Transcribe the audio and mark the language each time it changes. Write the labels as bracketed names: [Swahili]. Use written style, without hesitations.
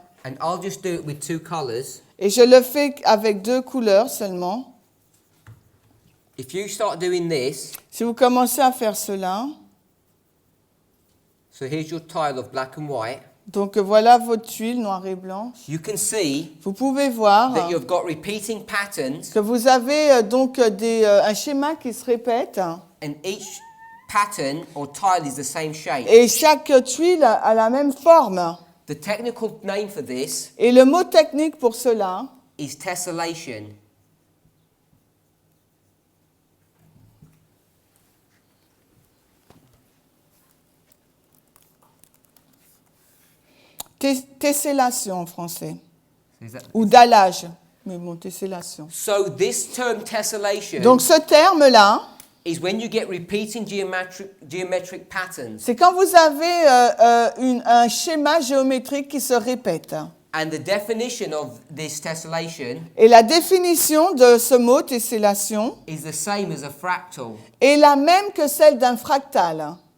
[English] and I'll just do it with two colors. [French] et je le fais avec 2 couleurs seulement, [English] If you start doing this, [French] si vous commencez à faire cela, [English] so here's your tile of black and white, [French] donc voilà votre tuile noir et blanc, [English] you can see [French] vous pouvez voir [English] that you've got repeating patterns, [French] que vous avez donc un schéma qui se répète, [English] and each pattern or tile is the same shape. [French] et chaque tuile a la même forme. [English] The technical name for this [French] Et le mot technique pour cela, [English] is tessellation. [French] tessellation en français, [English] Is that- [French] ou dallage, mais bon, tessellation. [English] So this term tessellation [French] Donc ce terme-là, [English] is when you get repeating geometric patterns, [French] c'est quand vous avez un schéma géométrique qui se répète. [English] and the definition of this tessellation [French] Et la définition de ce mot tessellation [English] is the same as a fractal. [French] est la même que celle d'un fractal.